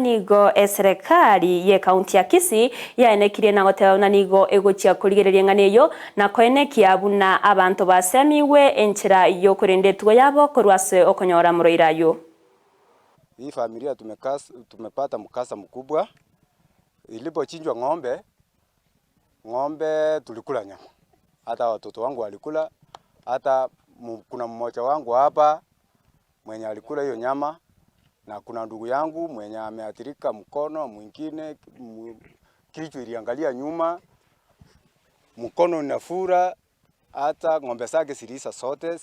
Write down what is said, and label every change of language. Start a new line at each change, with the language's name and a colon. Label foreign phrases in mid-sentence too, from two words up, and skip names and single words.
Gusii: nigo serikali ye kaunti ya Kisii yaenekirie na gotebana nigo egochia kurigereria ng'aneyo na koenekia buna abantu basemiwe enchira yo kurindetwa yabo korwase okonyora muroirayo.
Swahili: Hii familia tumepata mkasa mkubwa. Ilipochinjwa ng'ombe tulikula nyama. Hata watoto wangu walikula, hata kuna mmoja wangu hapa mwenye alikula hiyo nyama, na kuna ndugu yangu mwenye ameathirika mkono, mwingine kichwa iliangalia nyuma, mkono unafura, hata ng'ombe zake zilisa sote.